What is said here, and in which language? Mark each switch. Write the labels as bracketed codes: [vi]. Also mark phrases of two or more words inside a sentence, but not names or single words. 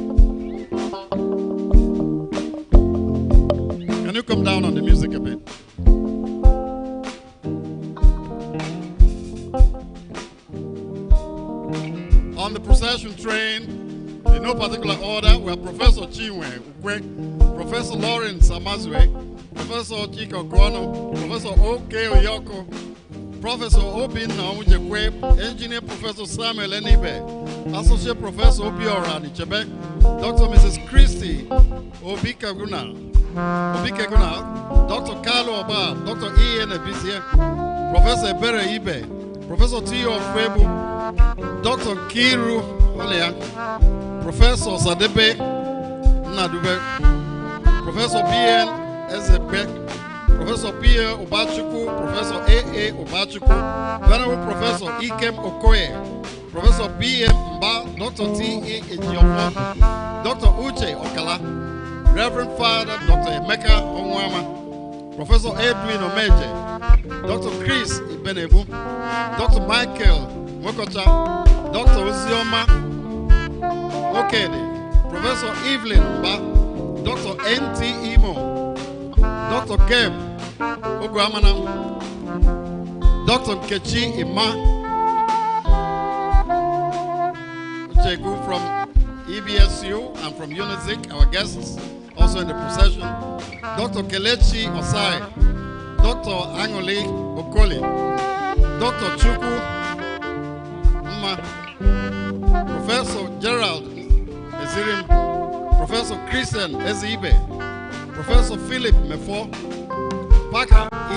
[en] Can you come down on the music a bit? On the procession train, in no particular order, we have Professor Chinwe Ukwe, Professor Lawrence Amazwe, Professor Chiko Kono, Professor Okoye Oyoko, Professor Obin Naumujekwe, Engineer Professor Samuel Enibe, Associate Professor Obiora Nichebe, Dr. Mrs. Christy Obikaguna, Dr. Carlo Oba, Dr. Ian Ebisie, Professor Ebere Ibe, Professor Tio Febu, Dr. Kiru Olea, Professor Sadebe, Nadube, Professor B.N. Ezebe, Professor P.A. Obachuku, Professor A.A. Obachuku, Venerable Professor Ikem Okoye, Professor B.M. Mba, Dr. T.E. Ejiofor, Dr. Uche Okala, Reverend Father Dr. Emeka Onwama, Professor Edwin Omeje, Dr. Chris Ibenebu, Dr. Michael Mokocha, Dr. Uzoma Okede, Professor Evelyn Mba, Dr. N.T. Imo, Dr. Keb Ogwamana, Dr. Kechi Ima, Uchegu from EBSU and from Unizik, our guests, also in the procession, Dr. Kelechi Osai, Dr. Angoli Okoli, Dr. Chukwu Mma, Professor Gerald Ezirim, Professor Christian Ezibe, Professor Philip Mefo, Parker E.